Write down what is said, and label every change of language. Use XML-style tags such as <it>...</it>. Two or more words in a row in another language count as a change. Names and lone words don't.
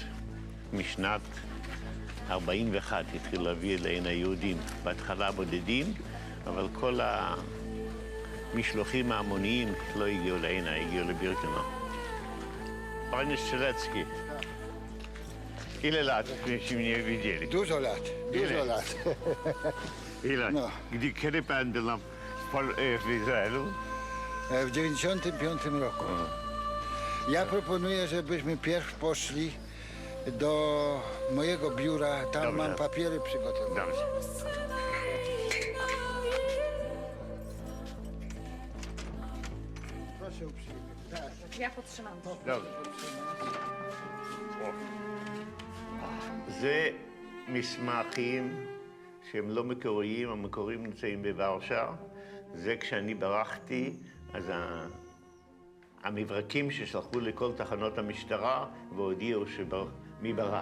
<he>משנת 41 התחיל להביא אליהן היהודים, בהתחלה בודדים, אבל כל המשלוחים ההמוניים לא הגיעו להנה, הגיעו לבירקנאו.</he> <pl>Panie Strzelecki, ile lat myśmy nie widzieli? Dużo lat, dużo lat. Ile? No. Kiedy pan był w Izraelu? W 95 roku. Ja proponuję, żebyśmy pierw poszli do mojego biura, tam Dobrze. mam papiery przygotowane. Dobrze. Proszę uprzejmie. Tak. Ja podtrzymam. Dobrze.</pl> <he>זה מסמכים שהם לא מקוריים, המקוריים נמצאים בוורשה. זה כשאני ברחתי, אז המברקים ששלחו לכל תחנות המשטרה והודיעו מי ברח.</he>